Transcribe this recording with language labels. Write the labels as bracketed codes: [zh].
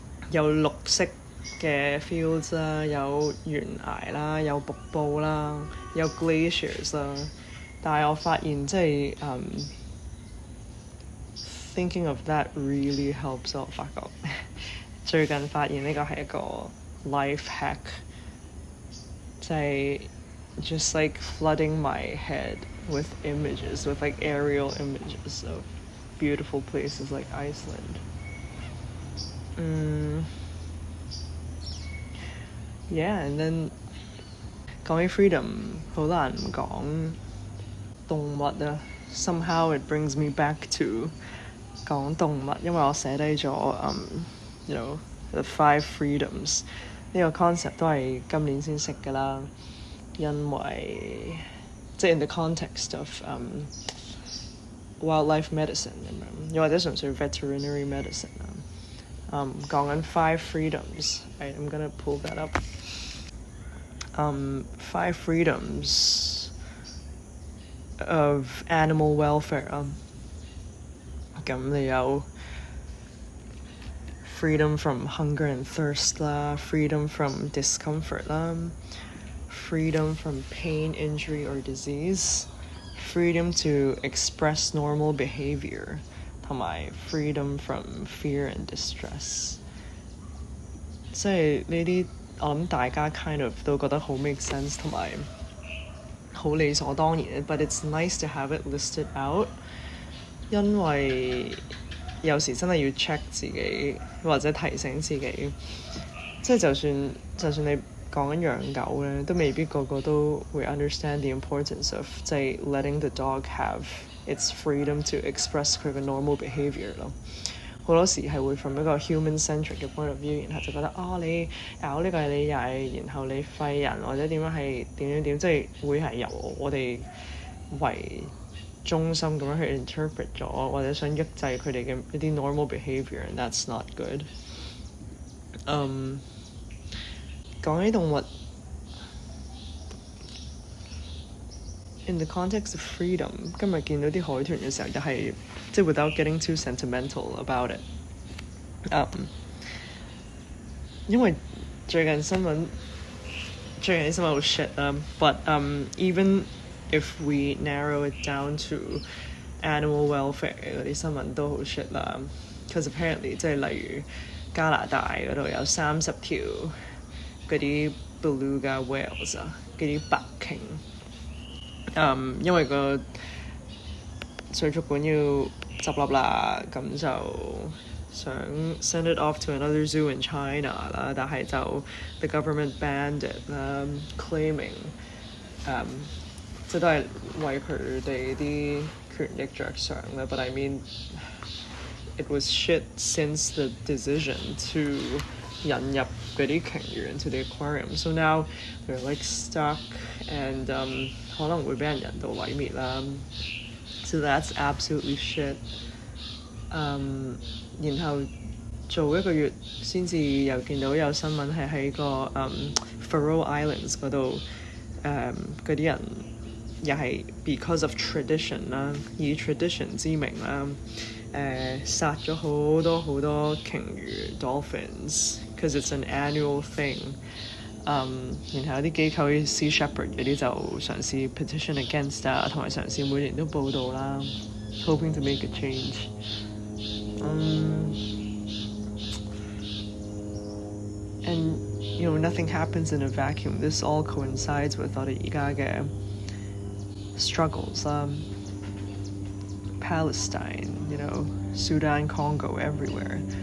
[yue] 有綠色嘅 fields 啦，有懸崖啦，有瀑布啦，有 glaciers 啦。但係我發現即係 [en] thinking of that really helps。 [yue] 我發覺最近發現呢個係一個 life hack。 [en] 就係 just like flooding my head with images, with like aerial images of beautiful places like Iceland。 Yeah, and then [yue] 講起 freedom 好難唔講動物啊。 [en] Somehow it brings me back to [yue] 講動物，因為我寫低咗 [en] you know the 5 freedoms。 [yue] 呢個 concept 都係今年先識㗎啦，因為即係 [en] in the context of wildlife medicine [yue] 咁樣，又或者純粹 veterinary medicine 啊。 [en] 講緊 5 freedoms。 I'm gonna pull that up。 5 freedoms of animal welfare 啊。咁你有freedom from hunger and thirst 啦 freedom from discomfort 啦 freedom from pain, injury or disease, freedom to express normal behavior 同埋 freedom from fear and distress。 [yue] 即係呢啲我諗大家 kind of 都覺得好 make sense 同埋好理所當然 [en] but it's nice to have it listed out， [yue] 因為有時真係要 check 自己或者提醒自己，即係就算你講緊養狗咧，都未必個個都會 [en] understand the importance of [yue] 即係 [en] letting the dog have its freedom to express [yue] 佢嘅 normal behavior 咯。好多時係會 from 一個 human-centric 嘅 point of view， 然後就覺得你咬呢個係你曳，然後你廢人或者點樣係點，即係會係由我哋為中心咁樣去 interpret 咗，或者想抑制佢哋嘅一啲 normal behaviour， [en] and that's not good。 [yue] 講起動物 [en] in the context of freedom， [yue] 今日見到啲海豚嘅時候，又係即係 [en] without getting too sentimental about it。 [yue] 因為最近新聞好 shit 啦， [en] but even if we narrow it down to animal welfare [yue] 嗰啲新聞都好 shit 啦。 [en] Because apparently [yue] 即係例如加拿大嗰度有30條嗰啲 beluga whales 啊，嗰啲白鯨。因為個水族館要執笠啦，咁就想 [en] send it off to another zoo in China [yue] 啦，但係就 [en] the government banned it [yue] 啦，claiming 即都係為佢哋啲權益着想啦。 [en] But I mean it was shit since the decision to [yue] 引入嗰啲鯨魚 [en] into the aquarium. So now they're like stuck and [yue] 可能會俾人道毀滅啦。 [en] So that's absolutely shit。 [yue] 然後做1個月先至又見到有新聞係喺個Faroe Islands 嗰度，嗰啲人又係 [en] because of tradition [yue] 啦，以 tradition 之名啦，殺咗好多鯨魚 dolphins， [en] because it's an annual thing。 [yue] 然後有啲機構啲 Sea Shepherd 嗰啲就嘗試 petition against 啊，同埋嘗試每年都報導啦 ， [en] hoping to make a change。 And nothing happens in a vacuum. This all coincides with [yue] 我哋而家嘅 [en] struggles 啦，Palestine, Sudan, Congo, everywhere.